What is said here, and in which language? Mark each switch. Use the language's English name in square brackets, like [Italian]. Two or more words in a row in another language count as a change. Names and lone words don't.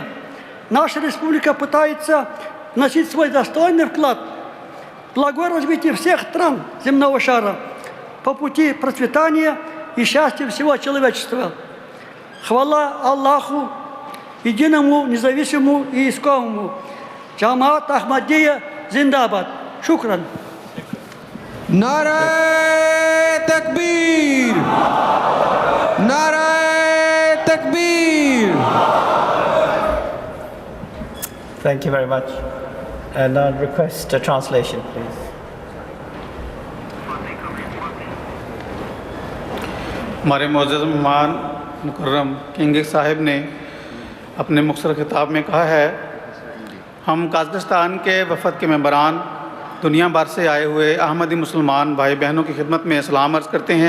[Russian] Наша республика пытается вносить свой достойный вклад в благое развитие всех стран земного шара по пути процветания и счастья всего человечества. Хвала Аллаху, единому, независимому и искомому. Джамаат Ахмадия Зиндабад. Шукран. [Urdu] نعرۂ تکبیر، نعرۂ تکبیر. [English] Thank you very much. And I'll request a translation, please. [Urdu] ہمارے معزز مہمان مکرم کنگ صاحب نے اپنے مختصر خطاب میں کہا ہے، ہم قزاقستان کے وفد کے ممبران دنیا بھر سے آئے ہوئے احمدی مسلمان بھائی بہنوں کی خدمت میں سلام عرض کرتے ہیں.